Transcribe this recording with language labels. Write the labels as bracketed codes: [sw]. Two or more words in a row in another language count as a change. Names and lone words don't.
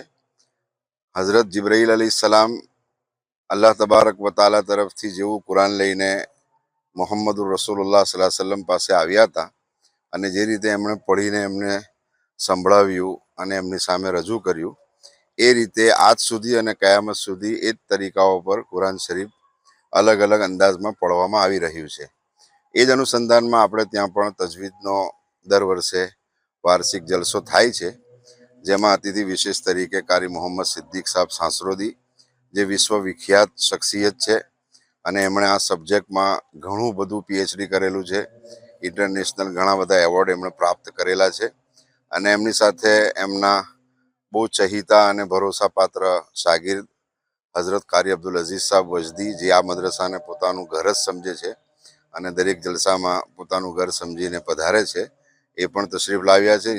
[gu] હઝરત જિબ્રાઈલ અલૈહિસ્સલામ [ar] الله تبارك وتعالى [gu] તરફથી જેવું કુરાન લઈને મોહમ્મદુર રસૂલુલ્લાહ [ar] صلى الله عليه وسلم [gu] પાસે આવ્યા હતા અને જે રીતે એમણે પઢીને એમને સંભળાવ્યું અને એમની સામે રજૂ કર્યું, એ રીતે આજ સુધી અને કયામત સુધી એ જ તરીકાઓ પર કુરાન શરીફ અલગ અલગ અંદાજમાં પઢવામાં આવી રહ્યું છે। એ જ અનુસંધાનમાં આપણે ત્યાં પણ તજવીદનો દર વર્ષે વાર્ષિક જલસો થાય છે, જેમાં અતિથિ વિશેષ તરીકે कारी मोहम्मद सिद्दीक साहब सांसरोदी જે વિશ્વવિખ્યાત શખ્સિયત છે અને એમણે આ સબ્જેક્ટમાં ઘણું બધું પીએચડી કરેલું છે। ઇન્ટરનેશનલ ઘણા બધા એવોર્ડ એમણે પ્રાપ્ત કરેલા છે અને એમની સાથે એમના બહુ ચહિતા અને ભરોસાપાત્ર શાગીર્દ હઝરત कारी અબ્દુલ અઝીઝ સાહેબ વજદી, જે આ મદ્રસાને પોતાનું ઘર જ સમજે છે અને દરેક જલસામાં પોતાનું ઘર સમજીને પધારે છે, એ પણ તશરીફ લાવ્યા છે।